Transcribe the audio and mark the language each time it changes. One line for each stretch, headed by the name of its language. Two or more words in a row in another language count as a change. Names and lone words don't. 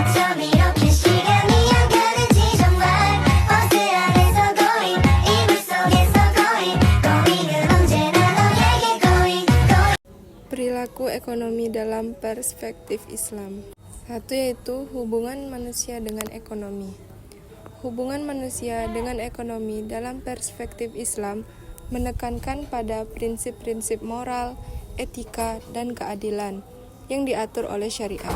Korean: 이렇게 시간이 안 가는지 정말 버스 안에서 going 이불 속에서 going은 언제나 너에게 going
Indonesian: Perilaku ekonomi dalam perspektif Islam. Satu yaitu hubungan manusia dengan ekonomi. Hubungan manusia dengan ekonomi dalam perspektif Islam menekankan pada prinsip-prinsip moral, etika, dan keadilan yang diatur oleh syariah.